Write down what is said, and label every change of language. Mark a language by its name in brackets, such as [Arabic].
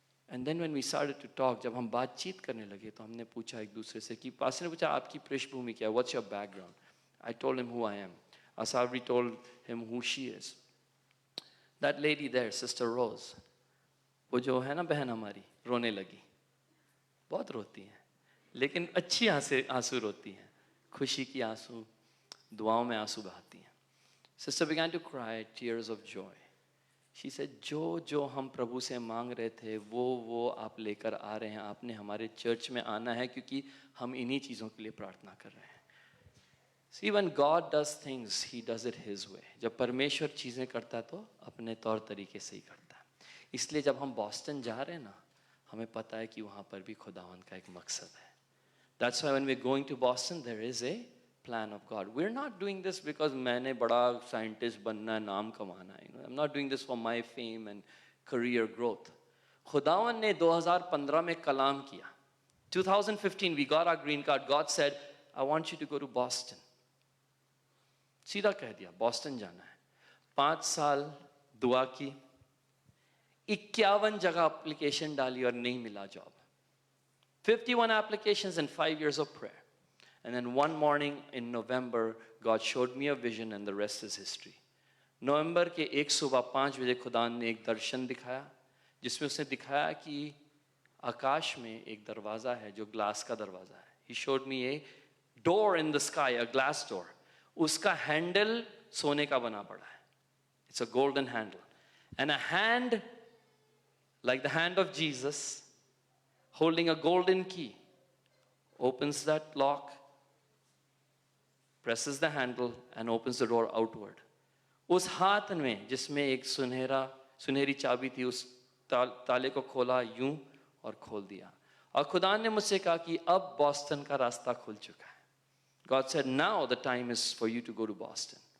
[English] And then when we started to talk, [Hindi] जब हम बातचीत करने लगे तो हमने पूछा एक दूसरे से कि पास्टर ने पूछा आपकी पृष्ठभूमि क्या है? [English] What's your background? I told him who I am. Asavri told him who she is. That lady there, [Hindi] Sister Rose, वो जो है ना बहन हमारी, रोने लगी. बहुत रोती हैं, लेकिन अच्छी आंसू रोती हैं, खुशी की आंसू, दुआओं में आंसू बहाती हैं. [English] Sister began to cry tears of joy. She said, [Hindi] जो हम प्रभु से मांग रहे थे वो आप लेकर आ रहे हैं. आपने हमारे चर्च में आना है क्योंकि हम इन्हीं चीज़ों के लिए प्रार्थना कर रहे हैं. [English] See, when God does things, He does it His way. [Hindi] जब परमेश्वर चीज़ें करता है तो अपने तौर तरीके से ही करता है. इसलिए जब हम बॉस्टन जा रहे हैं ना, हमें पता है कि वहाँ पर भी खुदावन का एक मकसद है. [English] That's why when we're going to Boston, there is a plan of God. We're not doing this because [Hindi] मैंने बड़ा साइंटिस्ट बनना है, नाम कमाना है. [English] I'm not doing this for my fame and career growth. [Hindi] खुदावन ने 2015 में कलाम किया. [English] 2015 we got our green card. God said, I want you to go to Boston. [Hindi] सीधा कह दिया बॉस्टन जाना है. 5 साल दुआ की, 51 जगह एप्लीकेशन डाली और नहीं मिला job. [English] 51 applications and 5 years of prayer. And then one morning in November, God showed me a vision and the rest is history. [Hindi] नवंबर के एक सुबह 5 बजे खुदा ने एक दर्शन दिखाया जिसमें उसने दिखाया कि आकाश में एक दरवाज़ा है जो ग्लास का दरवाज़ा है. [English] He showed me a door in the sky, a glass door. [Hindi] उसका हैंडल सोने का बना पड़ा है. [English] It's a golden handle. And a hand like the hand of Jesus holding a golden key opens that lock, presses the handle and opens the door outward. [Hindi] उस हाथ में जिसमें एक सुनहरी चाबी थी, उस ताले को खोला यूं और खोल दिया. और खुदा ने मुझसे कहा कि अब बॉस्टन का रास्ता खुल चुका है. [English] God said, now the time is for you to go to Boston.